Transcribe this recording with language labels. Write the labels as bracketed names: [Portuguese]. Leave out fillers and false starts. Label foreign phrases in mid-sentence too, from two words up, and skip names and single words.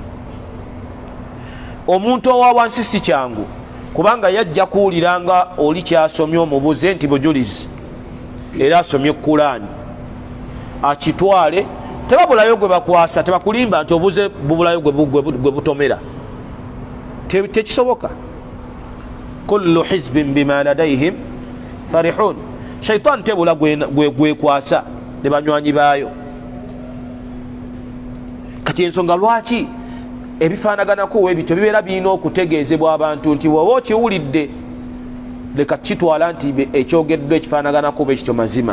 [Ganda] Omuntu owa wansi si kyangu, kubanga yajja kuwuliranga oli kyasomye omubuze nti bujulizi era asomye Qur'an, akitwale, tebabulayo gwe bakwasa, tebakulimba nti obuze bubulayo gwe butomera, tekisoboka. [Arabic] كل حزب بما لديهم فرحون. [Ganda] Shaitan tebula gwe kwasa ne banywanyi baayo. Kati ensonga lwaki ebifaanaganako ebityo bibeera birina okutegeezebwa abantu nti woba okiwulidde leka kitwala nti ekyogeddwa ekifaanaganako bekityo mazima.